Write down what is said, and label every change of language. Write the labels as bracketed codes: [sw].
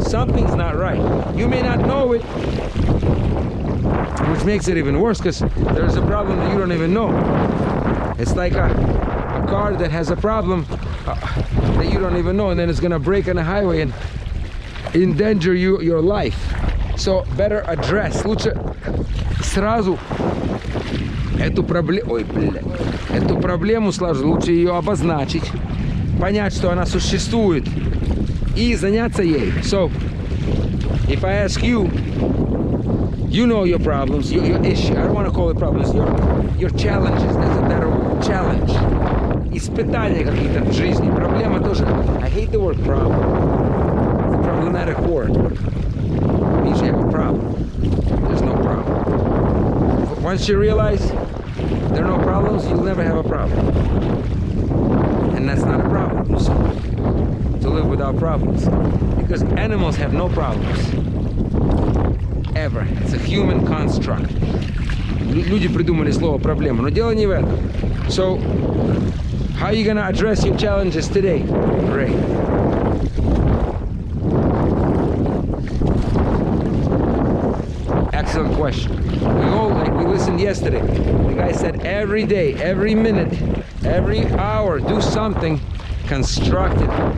[en] Something's not right. You may not know it, which makes it even worse, because there's a problem that you don't even know. It's like a car that has a problem that you don't even know, and then it's gonna break on the highway and endanger your life. So better address. [ru] Лучше сразу эту проблему сразу лучше ее обозначить, понять, что она существует, и заняться ей. [en] So, if I ask you, you know your problems, your issue. I don't want to call it problems. Your challenges. That's a better word. Challenge. [ru] Испытания какие-то в жизни. Проблема тоже. [en] I hate the word problem. It's a problematic word. It means you have a problem. There's no problem. Once you realize there are no problems, you'll never have a problem. And that's not a problem. So, to live without problems. Because animals have no problems. Ever. It's a human construct. [ru] Люди придумали слово проблема, но дело не в этом. [en] So, how are you going to address your challenges today, Ray? Excellent question. We listened yesterday. The guy said every day, every minute, every hour, do something constructive.